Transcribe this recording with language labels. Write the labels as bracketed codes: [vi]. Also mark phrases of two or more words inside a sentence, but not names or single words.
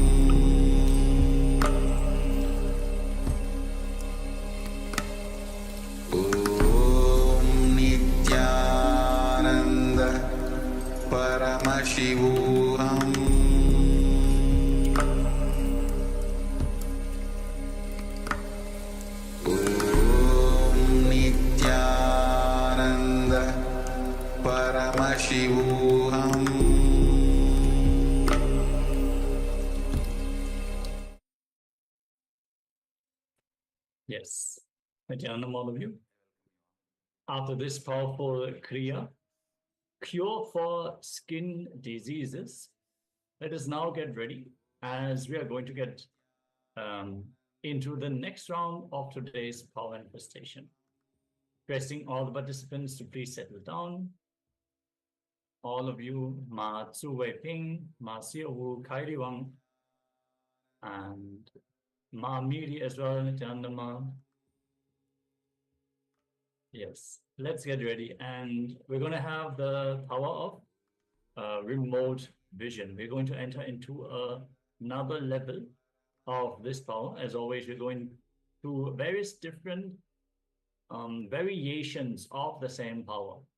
[sa] Om Nithyananda Paramashivoham Om Nithyananda Paramashivoham [en] Yes. Nithyananda, all of you. After this powerful Kriya, cure for skin diseases, let us now get ready as we are going to get into the next round of today's power manifestation. Requesting all the participants to please settle down. All of you, Ma Tzu Wei Ping, Ma Xiao Wu, Kairi Wang, and Ma Miri as well, Nithyananda Ma. Yes, let's get ready. And we're going to have the power of remote vision. We're going to enter into another level of this power. As always, we're going to various different variations of the same power.